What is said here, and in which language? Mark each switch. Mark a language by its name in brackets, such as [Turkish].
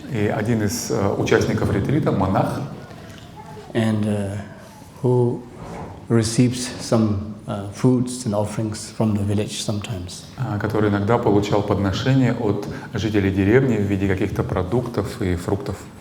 [Russian] И один из участников ретрита, монах, [English] and who receives some foods and offerings from the village sometimes. [Russian] Который иногда получал подношения от жителей деревни в виде каких-то продуктов и фруктов.